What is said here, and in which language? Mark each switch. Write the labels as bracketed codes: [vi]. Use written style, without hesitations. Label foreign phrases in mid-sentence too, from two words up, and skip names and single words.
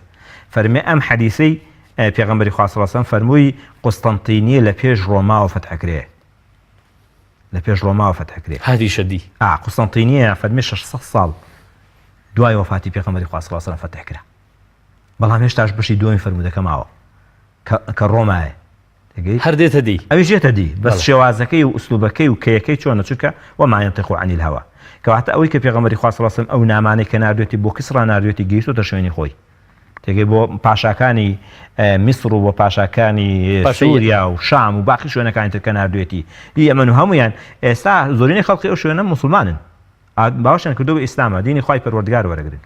[ckb] فەرمێ ئەم حەدیثەی پێغەمبەری خوا [ar] صلی الله علیه و سلم [ckb] فەرمووی قوستەنتینیە لە پێش ڕۆماوە فەتح کرێ لە پێش ڕۆماوە فەتح کرێ. هادی شەدی قوستەنتینیە فەرمێ 600 ساڵ دوای وفاتی پێغەمبەری خوا [ar] صلی الله علیه و سلم [ckb] فەتح کرا بەڵام هێشتاش بەشی دووەمی فەرموودەکە ماوە کە ڕۆمایە هەر دێتە دی ئەویش دێتە دی بەس شێوازەکەی و ئوسلوبەکەی و کەیەکەی چۆنە چونکە [ar] وما ينطق عن الهوى [ckb] کەواتە ئەوەی کە پێغەمبەری خوا [ar] صلی الله علیه و سلم [ckb] ئەو نامانەی کە ناردوێتی بۆ کسرا ناردوێتی گەیشتۆتە شوێنی خۆی تێگەی بۆ پاشاکانی میسر و بۆ پاشاکانی سووریا و شام و باقی شوێنەکانی تر کە ناردوێتی ئەمن و هەمویان ئێستا زۆرینەی خەڵقی ئەو شوێنە موسڵمانن باوەشیان کردو بە ئیسلامە دینی خوای پەروەردگار وەرەگرن.